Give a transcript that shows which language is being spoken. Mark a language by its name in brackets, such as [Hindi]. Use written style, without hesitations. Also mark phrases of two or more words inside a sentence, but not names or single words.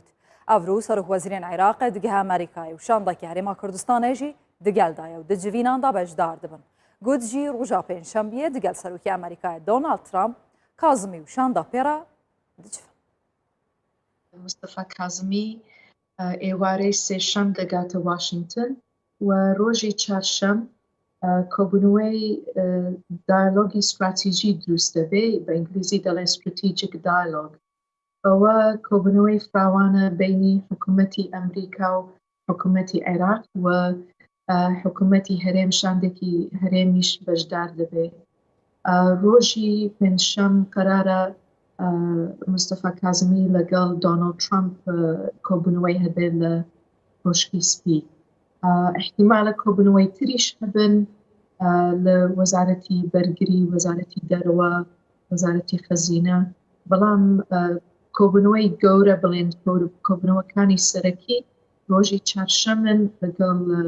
[Kurdish] Evrû Serok Wezîrên Iraqê digihe Amerîkayê û şandakî Herêma Kurdistanê jî digel daye û di civînan da bejdar dibin. Got jî roja pênşembiyê digel Serokê Amerîkayê Donald Trump Kazmî û şanda pêra dicivin. Mustafa Kazmî êwarê sêşem digate Washington û rojê çarşem [Central Kurdish] کۆبوونەوەی دایلۆگی استراتیژی دروست دەبێ بە ئینگلیزی دەڵێن [English] strategic dialogue [Central Kurdish] ئەوە کۆبوونەوەی فراوانە بینی حکوومەتی ئەمریکا و حکوومەتی عێراق و حکوومەتی هەرێم شاندێکی هەرێمیش بەشدار دەبێ ڕۆژی پێنجشەم قەرارە مستەفا کازمی لەگەڵ دۆناڵد ترامپ کۆبوونەوەی هەبێت لە کۆشکی سپی احتیمالە کۆبوونەوەی تریش هەبن لە وەزارەتی بەرگری وەزارەتی دەرەوە وەزارەتی خەزینە بەڵام کۆبوونەوەی گەورە بڵێن کۆبوونەوەکانی سەرەکی ڕۆژی چارشەمن لەگەڵ